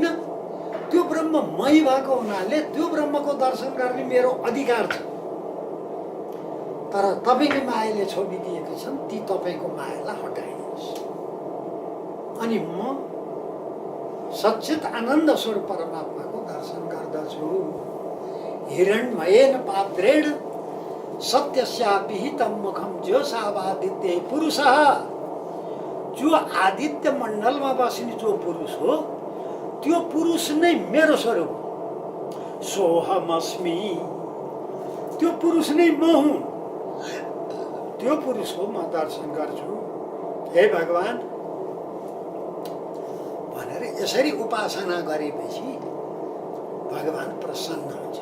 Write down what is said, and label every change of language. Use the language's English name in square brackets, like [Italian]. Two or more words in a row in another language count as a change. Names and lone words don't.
[Nepali] त्यो ब्रह्म मै भएको हुनाले त्यो ब्रह्मको दर्शन गर्ने मेरो अधिकार छ। तर तपाईँको मायाले छोडिदिएको छन्, ती तपाईँको मायालाई हटाइदिनुहोस्। अनि म सच्चित आनन्द स्वरूप परमात्माको दर्शन गर्दछु। [Sanskrit] हिरण्मयेन पात्रेण सत्यस्या विहितं मुखम ज्योत्सावादित्ये पुरुषः। [Nepali] जो आदित्य मण्डलमा बस्ने जो पुरुष हो, त्यो पुरुष नै मेरो स्वरूप हो। सोहमस्मि, त्यो पुरुष नै म हुँ। त्यो पुरुषको म दर्शन गर्छु। हे भगवान भनेर यसरी उपासना गरेपछि भगवान प्रसन्न हुन्छ।